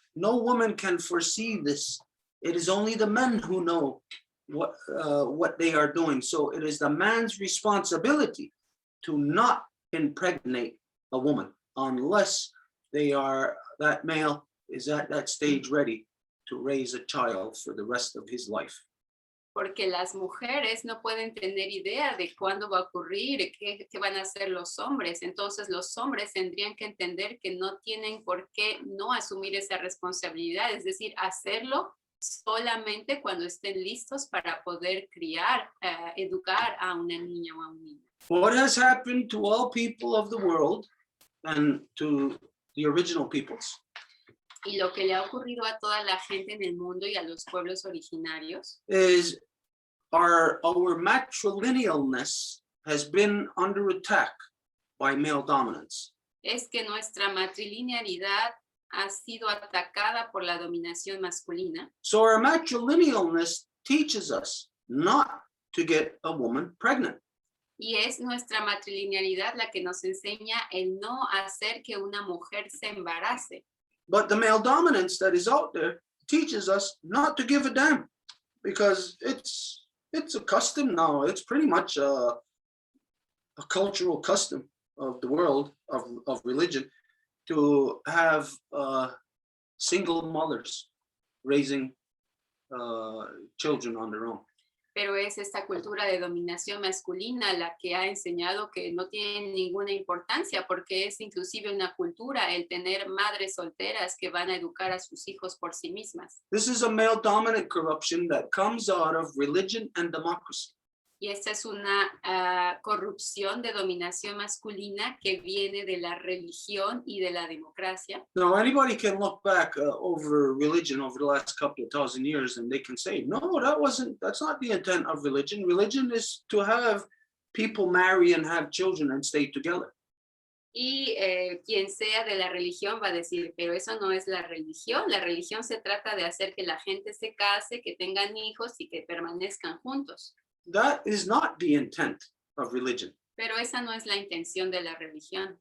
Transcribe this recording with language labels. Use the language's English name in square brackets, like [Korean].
[English] No woman can foresee this. It is only the men who know what they are doing. So it is the man's responsibility to not impregnate a woman unless that male is at that stage ready to raise a child for the rest of his life. [Spanish] porque las mujeres no pueden tener idea de cuándo va a ocurrir, qué van a hacer los hombres. Entonces los hombres tendrían que entender que no tienen por qué no asumir esa responsabilidad, es decir, hacerlo solamente cuando estén listos para poder criar, educar a una niña o a un niño. [English] What has happened to all people of the world and to the original peoples [Spanish] Y lo que le ha ocurrido a toda la gente en el mundo y a los pueblos originarios [English] is our matrilinealness has been under attack by male dominance. [Spanish] es que nuestra matrilinealidad ha sido atacada por la dominación masculina. [English] So our matrilinealness teaches us not to get a woman pregnant. [Spanish] Y es nuestra matrilinealidad la que nos enseña el no hacer que una mujer se embarace. [English] But the male dominance that is out there teaches us not to give a damn, because it's a custom now. It's pretty much a cultural custom of the world, of religion, to have single mothers raising children on their own. [Spanish] Pero es esta cultura de dominación masculina la que ha enseñado que no tiene ninguna importancia, porque es inclusive una cultura el tener madres solteras que van a educar a sus hijos por sí mismas. [English] This is a male dominant corruption that comes out of religion and democracy. [Spanish] Y esta es una corrupción de dominación masculina que viene de la religión y de la democracia. [English] Now, anybody can look back over religion over the last couple of thousand years and they can say, no, that's not the intent of religion. Religion is to have people marry and have children and stay together. [Spanish] Y quien sea de la religión va a decir, pero eso no es la religión. La religión se trata de hacer que la gente se case, que tengan hijos y que permanezcan juntos. [English] That is not the intent of religion. [Spanish] Pero esa no es la intención de la religión.